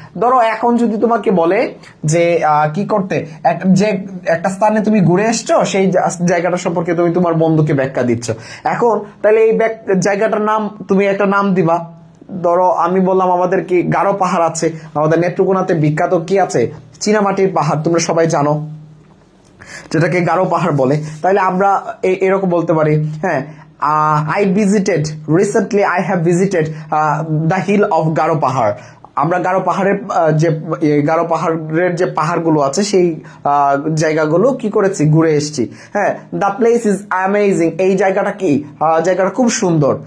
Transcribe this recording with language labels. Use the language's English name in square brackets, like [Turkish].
[Bangla] ধরো এখন যদি তোমাকে বলে যে কি করতে, যে একটা স্থানে তুমি ঘুরে এসছো, সেই জায়গাটা সম্পর্কে তুমি তোমার বন্ধুকে ব্যাখ্যা দিচ্ছ। এখন তাহলে এই জায়গাটার নাম তুমি একটা নাম দিবা। ধরো আমি বললাম আমাদের কি গারো পাহাড় আছে, আমাদের নেত্রকোনাতে বিখ্যাত কি আছে, চীনামাটির পাহাড়, তোমরা সবাই জানো, যেটাকে গারো পাহাড় বলে। তাহলে আমরা এরকম বলতে পারি, হ্যাঁ, [English] I visited recently, I have visited the hill of Garo পাহাড়। [Bangla] আমরা গারো পাহাড়ের গারো পাহাড়ের যে পাহাড়গুলো আছে সেই জায়গাগুলো কি করেছি, ঘুরে এসেছি। হ্যাঁ, [English] the place is amazing, [Bangla] এই জায়গাটা কি, জায়গাটা খুব সুন্দর।